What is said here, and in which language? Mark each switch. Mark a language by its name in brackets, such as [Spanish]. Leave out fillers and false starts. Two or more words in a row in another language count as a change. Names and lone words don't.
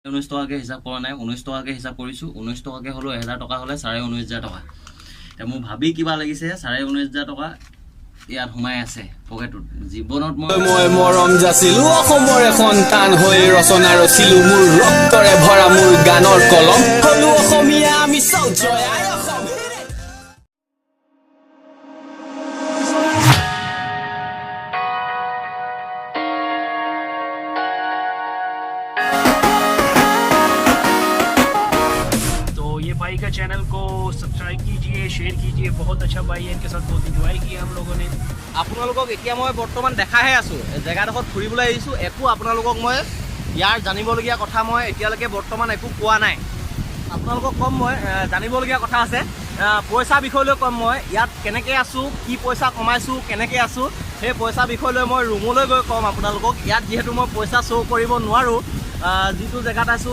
[Assamese] 19 টকাকে হিচাপ কৰা নাই 19 টকাকে হিচাপ কৰিছো 19 টকাকে হলো 1000 টকা হলে 19,500 টকা এতিয়া মোৰ ভাবি কিবা লাগিছে 19,500 টকা ইয়াত সোমাই আছে পকেটত জীৱনত মই মৰম যাচিলো অসমৰ সন্তান হৈ ৰচনা ৰচিলো মোৰ ৰক্তৰে ভৰা মোৰ গানৰ কলম হলো অসমীয়া আমি চাও জয় অসম [Hindi] भाई का चैनल को सब्सक्राइब कीजिए शेयर कीजिए बहुत अच्छा भाई है इनके साथ बहुत एंजॉय किया हम लोगों ने [Assamese] আপোনালোকক এতিয়া মই বৰ্তমান দেখাহে আছো জেগাডোখৰত ফুৰিবলৈ আহিছো একো আপোনালোকক মই ইয়াৰ জানিবলগীয়া কথা মই এতিয়ালৈকে বৰ্তমান একো কোৱা নাই আপোনালোকক কম মই জানিবলগীয়া কথা আছে পইচা বিষয়লৈ কম মই ইয়াত কেনেকৈ আছো কি পইচা কমাইছো কেনেকৈ আছো সেই পইচা বিষয়লৈ মই ৰুমলৈ গৈ কম আপোনালোকক ইয়াত যিহেতু মই পইচা শ্ব' কৰিব নোৱাৰোঁ যিটো জেগাত আছো